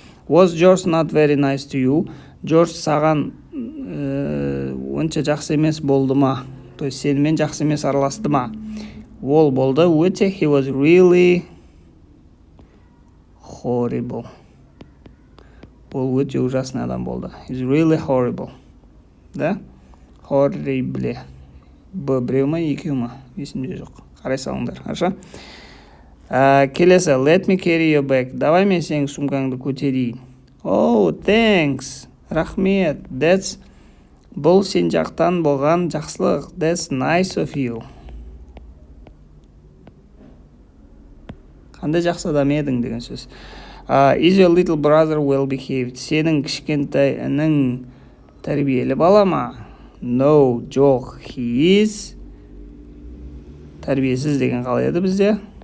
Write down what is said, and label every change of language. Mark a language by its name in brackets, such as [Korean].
[English] Was George not very nice to you? [Kazakh] George саған онша жақсы емес болды ма? То есть сенімен жақсы емес араласты ма? Ол болды өте. [English] He was really horrible. [Kazakh] Ол өте ужасный адам болды. [English] He's really horrible. Да? Horrible. [Kazakh] Біреу ма, екеу ма? Есімде жоқ. Қарай салыңдар. Хорошо? Келесі. [English] Let me carry your bag. [Kazakh] Давай мен сенің сумкаңды көтерейін. [English] Oh, thanks. [Kazakh] Рахмет. Бұл сен жақтан болған жақсылық. [English] That's nice of you. [Kazakh] Қандай жақсы адам едің деген сөз. [English] Is your little brother well behaved? [Kazakh] Сенің кішкентай інің тәрбиелі бала ма? No, жоқ. [English] He is [Kazakh] тәрбиесіз деген қалай еді бізде?